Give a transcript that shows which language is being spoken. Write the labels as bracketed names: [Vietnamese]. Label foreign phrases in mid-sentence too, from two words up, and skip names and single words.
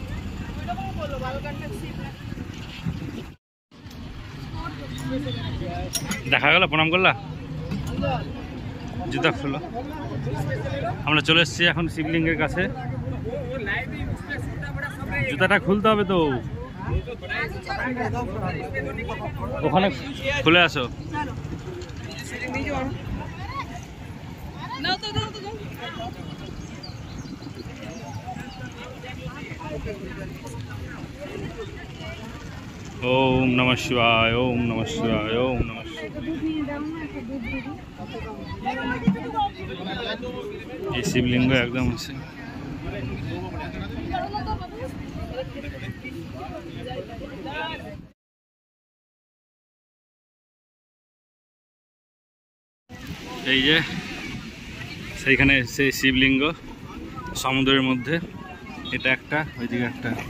[Bangla] দেখা গেল, প্রণাম করলা, জুতা খুলো। আমরা চলে এসেছি এখন শিবলিঙ্গের কাছে। জুতাটা খুলতে হবে তো, ওখানে খুলে আসো। [Sanskrit] ओम नमः शिवाय, ओम नमः शिवाय, ओम नमः शिवाय। [Hindi] ये शिवलिंग एकदम से [Bangla] এই যে সেইখানে সেই শিবলিঙ্গ সমুদ্রের মধ্যে, এটা একটা, ওইদিকে একটা,